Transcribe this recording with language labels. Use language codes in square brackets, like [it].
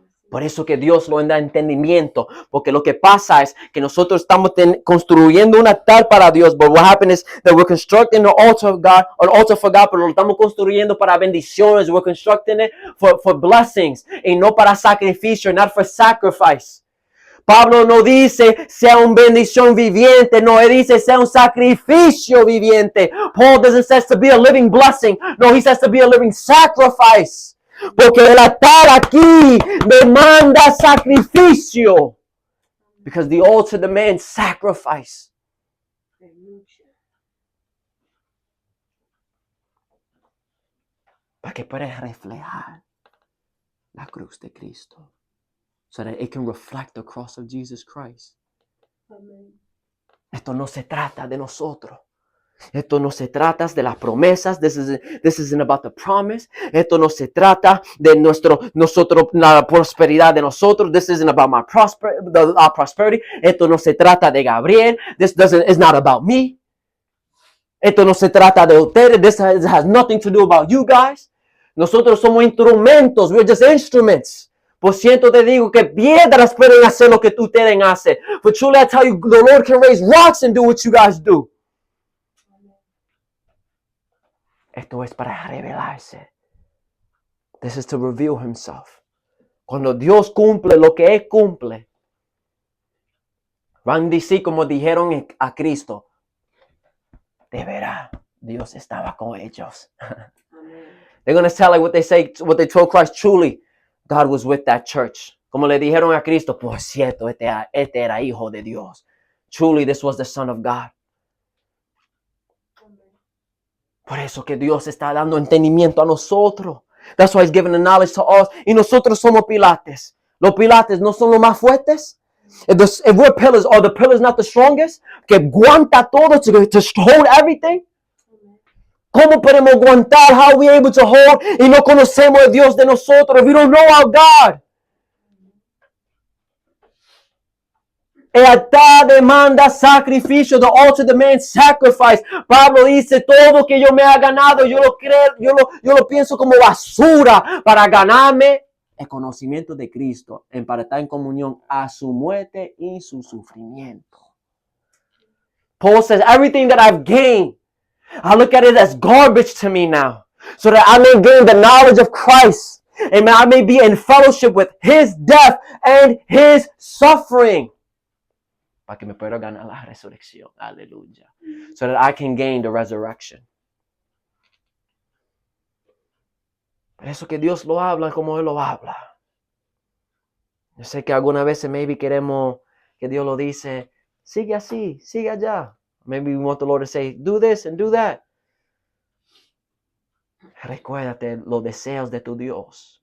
[es] Por eso que Dios lo da entendimiento, porque lo que pasa es que nosotros estamos construyendo un altar para Dios, [en] but what happens is that we're constructing an altar of God, an altar for God, [es] pero lo estamos construyendo para bendiciones, [en] we're constructing it for blessings, [es] y no para sacrificio, [en] not for sacrifice. [es] Pablo no dice sea una bendición viviente, no, él dice sea un sacrificio viviente. [en] Paul doesn't say to be a living blessing, no, he says to be a living sacrifice. [es] Porque el altar aquí demanda sacrificio. [en] Because the altar demands sacrifice. [es] Para que pueda reflejar la cruz de Cristo. [en] So that it can reflect the cross of Jesus Christ. [es] Esto no se trata de nosotros. Esto no se trata de las promesas. [en] This isn't about the promise. [es] Esto no se trata de la prosperidad de nosotros. [en] This isn't about our prosperity. [es] Esto no se trata de Gabriel. [en] It's not about me. [es] Esto no se trata de ustedes. [en] This has nothing to do about you guys. [es] Nosotros somos instrumentos. [en] We're just instruments. [es] Por cierto te digo que piedras pueden hacer lo que ustedes hacen. [en] For truly I tell you, the Lord can raise rocks and do what you guys do. [es] Esto es para revelarse. [en] This is to reveal himself. [es] Cuando Dios cumple lo que Él cumple, van a decir como dijeron a Cristo, de veras, Dios estaba con ellos. [en] They're going to tell like what they told Christ, truly, God was with that church. [es] Como le dijeron a Cristo, por cierto, este era hijo de Dios. [en] Truly, this was the Son of God. [es] Por eso que Dios está dando entendimiento a nosotros. [en] That's why He's giving the knowledge to us. [es] Y nosotros somos pilates. Los pilates no son los más fuertes. [en] If we're pillars, are the pillars not the strongest? [es] Que aguanta todo [en] to hold everything. [es] ¿Cómo podemos aguantar? [en] How are we able to hold? [es] Y no conocemos a Dios de nosotros. [en] We don't know our God. [es] El altar demanda sacrificio. [en] The altar demands sacrifice. [es] Pablo dice, todo que yo me ha ganado, yo lo pienso como basura para ganarme el conocimiento de Cristo, para estar en comunión a su muerte y su sufrimiento. [en] Paul says, everything that I've gained, I look at it as garbage to me now, so that I may gain the knowledge of Christ, and I may be in fellowship with His death and His suffering. [es] Para que me pueda ganar la resurrección. Aleluya. [en] So that I can gain the resurrection. [es] Por eso que Dios lo habla como Él lo habla. Yo sé que algunas veces maybe queremos que Dios lo dice, sigue así, sigue allá. [en] Maybe we want the Lord to say, do this and do that. [es] Recuérdate los deseos de tu Dios.